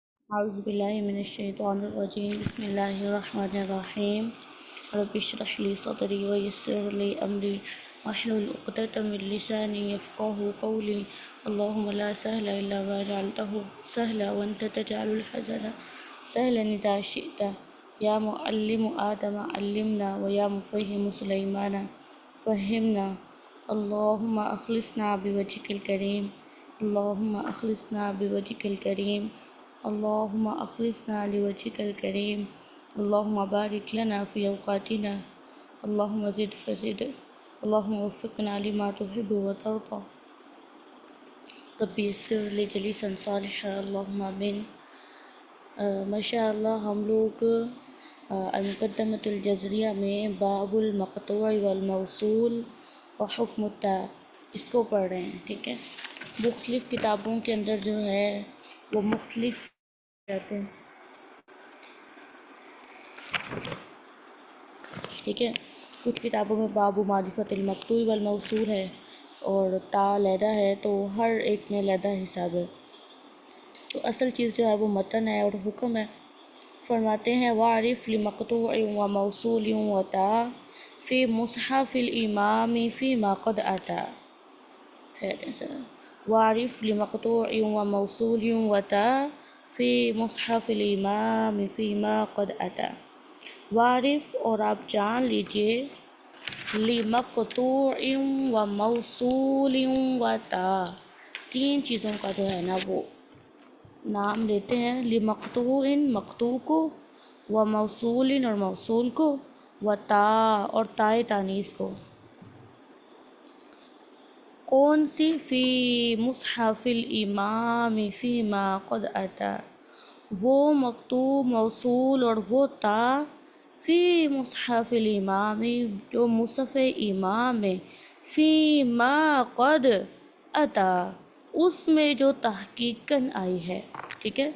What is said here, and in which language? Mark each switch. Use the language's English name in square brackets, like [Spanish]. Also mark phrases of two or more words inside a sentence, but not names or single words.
[Arabic] اعوذ باللہ من الشیطان الرجیم بسم اللہ الرحمن الرحیم رب اشرح لی صدری ویسر لی امری واحلل عقدۃ من لسانی یفقہوا قولی اللہم لا سہل الا ما جعلتہ سہلا وانت تجعل الحزن سہلا اذا شئت یا معلم آدم علمنا ویا مفہم سلیمان فہمنا اللہم اخلصنا بوجہک الکریم اللہم اخلصنا بوجہک الکریم اللہم اخلصنا لوجہک الکریم اللہم بارک لنا فی اوقاتنا اللہم زد فزد اللہم وفقنا لما تحب وترضى رب یسر لی جلیسا صالحا اللہم آمین۔ [Urdu] ماشاء اللہ ہم لوگ [Arabic] المقدمۃ الجزریہ [Urdu] میں [Arabic] باب المقطوع والموصول وحکم التاء [Urdu] اس کو پڑھ رہے ہیں، ٹھیک ہے۔ مختلف کتابوں کے اندر جو ہے وہ مختلف رہتے ہیں، ٹھیک ہے۔ کچھ کتابوں میں [Arabic] باب معرفت المقطوع والموصول [Urdu] ہے اور تا علیحدہ ہے، تو ہر ایک میں علیحدہ حساب ہے۔ تو اصل چیز جو ہے وہ متن ہے اور حکم ہے۔ فرماتے ہیں [Arabic] وعرف لمقطوع و موصول و تا فی مصحف الامام فیما قد اتا۔ وعرف لمقطوع و موصول و تا فی مصحف الامام فیما قد اتا۔ وعرف [Urdu] اور آپ جان لیجئے [Arabic] لمقطوع و موصول و تا، [Urdu] تین چیزوں کا جو ہے نا وہ نام لیتے ہیں، لمقطوع مقطوع کو، [Arabic] و موصول [Urdu] اور موصول کو، [Arabic] و تا [Urdu] اور تائے تانیث کو۔ کون سی؟ [Arabic] فی مصحف الامام فیما قد اتا، [Urdu] وہ مقطوع موصول اور وہ تا [Arabic] فی مصحف الامام [Urdu] جو مصحف امام میں، [Arabic] فیما قد اتا [Urdu] اس میں جو تحقیقاً آئی ہے، ٹھیک ہے۔